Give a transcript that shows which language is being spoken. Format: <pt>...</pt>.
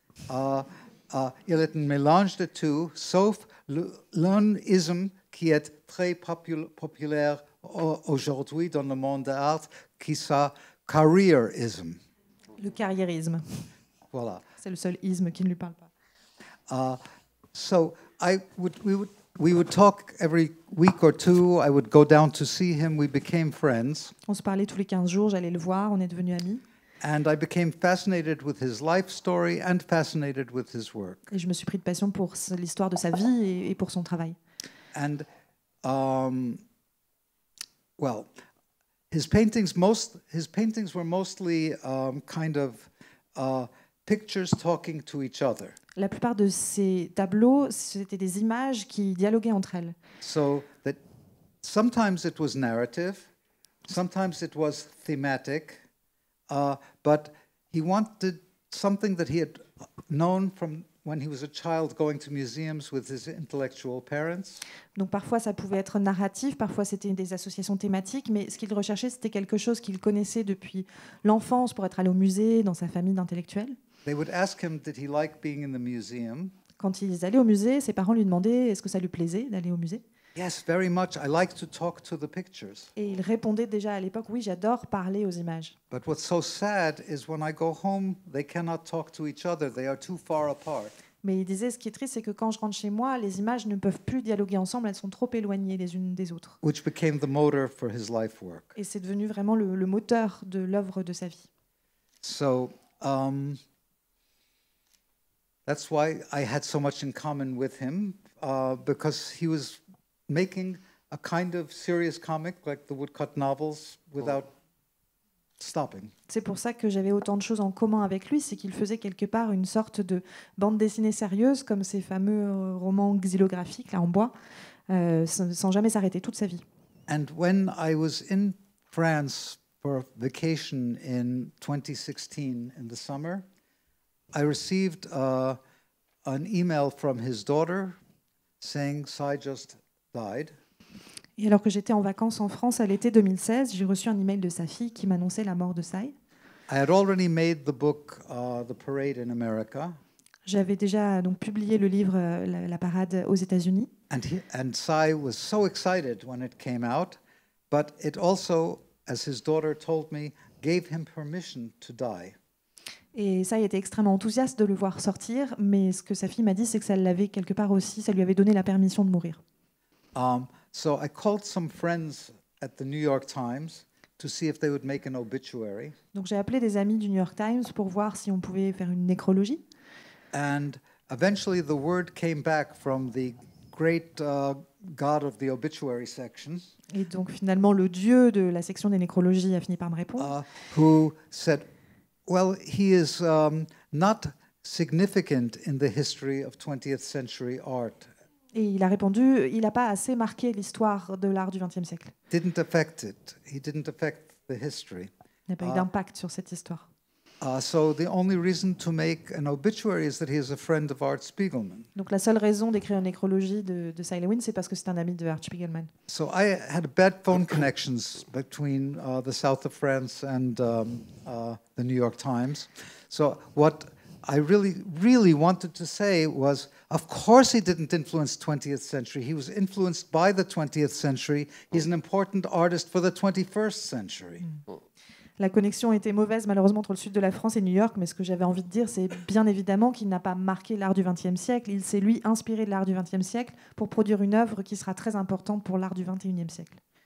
<fr>Il est un mélange de tout, sauf l'un isme qui est très populaire aujourd'hui dans le monde de l'art, qui est careerism. Le carriérisme. Voilà. C'est le seul isme qui ne lui parle pas.</fr> <en>So we would talk every week or two. I would go down to see him. We became friends.</en> <fr>On se parlait tous les 15 jours, j'allais le voir, on est devenus amis.</fr> <en>And I became fascinated with his life story and fascinated with his work.</en> <fr>Et je me suis pris de passion pour l'histoire de sa vie et pour son travail.</fr> <en>And well, his paintings were mostly kind of pictures talking to each other.</en> <fr>La plupart de ces tableaux, c'était des images qui dialoguaient entre elles.</fr> <en>So that sometimes it was narrative, sometimes it was thematic, but he wanted something that he had known from when he was a child going to museums with his intellectual parents.</en> <fr>Donc parfois ça pouvait être narratif, parfois c'était des associations thématiques, mais ce qu'il recherchait c'était quelque chose qu'il connaissait depuis l'enfance pour être allé au musée, dans sa famille d'intellectuels.</fr> <en>They would ask him, did he like being in the museum?</en> <fr>Quand ils allaient au musée, ses parents lui demandaient est-ce que ça lui plaisait d'aller au musée.</fr> <en>Yes, very much. I like to talk to the pictures.</en> <fr>Et il répondait déjà à l'époque oui, j'adore parler aux images.</fr> <en>But what's so sad is when I go home, they cannot talk to each other. They are too far apart.</en> <fr>Mais il disait ce qui est triste, c'est que quand je rentre chez moi, les images ne peuvent plus dialoguer ensemble, elles sont trop éloignées les unes des autres.</fr> <en>Which became the motor for his life work.</en> <fr>Et c'est devenu vraiment le moteur de l'œuvre de sa vie.</fr> <en>So that's why I had so much in common with him, because he was making a kind of serious comic like the woodcut novels without stopping.</en> <fr>C'est pour ça que j'avais autant de choses en commun avec lui, c'est qu'il faisait quelque part une sorte de bande dessinée sérieuse, comme ces fameux romans xylographiques là en bois, sans jamais s'arrêter toute sa vie.</fr> <en>And when I was in France for a vacation in 2016 in the summer, I received an email from his daughter saying Sai just died.</en> <fr>Et alors que j'étais en vacances en France à l'été 2016, j'ai reçu un email de sa fille qui m'annonçait la mort de Sai.</fr> <en>I had already made the book, The Parade in America.</en> <fr>J'avais déjà donc publié le livre La Parade aux États-Unis.</fr> <en>And Sai was so excited when it came out, but it also, as his daughter told me, gave him permission to die.</en> <fr>Et Sai était extrêmement enthousiaste de le voir sortir, mais ce que sa fille m'a dit, c'est que ça l'avait quelque part aussi, ça lui avait donné la permission de mourir.</fr> <en>So I called some friends at the New York Times to see if they would make an obituary.</en> <fr>Donc j'ai appelé des amis du New York Times pour voir si on pouvait faire une nécrologie.</fr> <en>And eventually the word came back from the great god of the obituary section. Et donc finalement le dieu de la section des nécrologies a fini par me répondre. Who said, well, he is not significant in the history of 20th century art.</en> <fr>Et il a répondu, il n'a pas assez marqué l'histoire de l'art du XXe siècle.</fr> <en>Didn't affect it. He didn't affect the history.</en> <fr>Il n'a pas eu d'impact sur cette histoire.</fr> <en>So the only reason to make an obituary is that he is a friend of Art Spiegelman.</en> <fr>Donc la seule raison d'écrire une nécrologie de Cy Lewin, c'est parce que c'est un ami de Art Spiegelman.</fr> <en>So I had bad phone connections between the south of France and the New York Times. So what I really wanted to say was, of course he didn't influence 20th century. He was influenced by the 20th century. He's an important artist for the 21st century.</en> <fr>La connexion était mauvaise malheureusement entre le sud de la France et New York, mais ce que j'avais envie de dire, c'est bien évidemment qu'il n'a pas marqué l'art du XXe siècle. Il s'est lui inspiré de l'art du XXe siècle pour produire une œuvre qui sera très importante pour l'art du XXIe siècle.</fr>